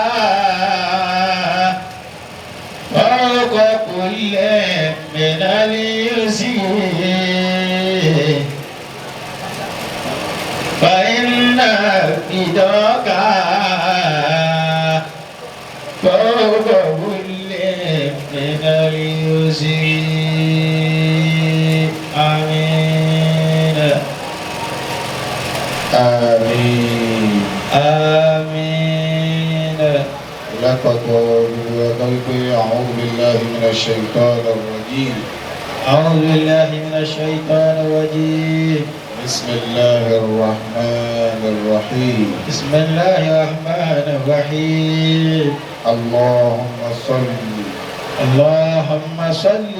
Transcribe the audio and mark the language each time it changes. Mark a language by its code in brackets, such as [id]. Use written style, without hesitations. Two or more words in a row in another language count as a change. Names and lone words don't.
[ar] فوق كل من اليسير فإن رضاك فوق كل من اليسير آمين [yo] Àmín. [ar] آمين [yo] lápapọ̀ gbogbo ẹ̀ka wípé [ar] أعوذ بالله من الشيطان الرجيم أعوذ بالله من الشيطان الرجيم. بسم الله الرحمن الرحيم. بسم الله الرحمن الرحيم. اللهم صل اللهم صل